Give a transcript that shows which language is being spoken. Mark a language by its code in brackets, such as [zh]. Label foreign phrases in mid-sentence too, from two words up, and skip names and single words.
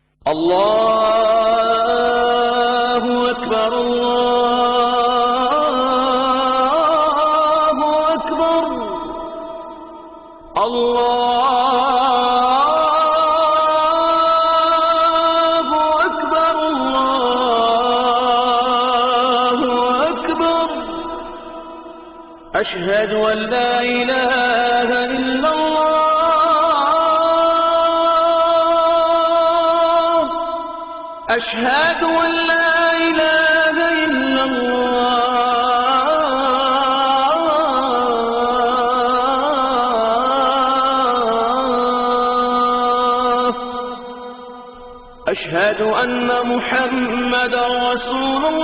[ar] اللہ اکبر اللہ اکبر اللہ اکبر اللہ اکبر اشہد ان لا الہ الا اللہ أشهد أن لا إله إلا الله أشهد أن محمدا رسول